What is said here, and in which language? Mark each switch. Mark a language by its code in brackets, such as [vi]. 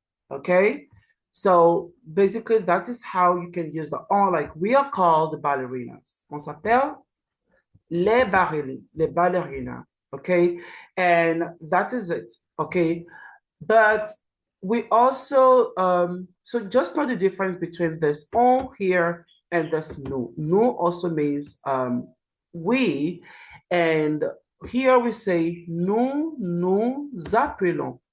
[en] Okay, so basically that is how you can use the on, like we are called ballerinas. [fr] On s'appelle les ballerinas. [en] Okay, and that is it. Okay, but we also so just know the difference between this on here and this nous. Nous also means we, and here we say [fr] nous appelons.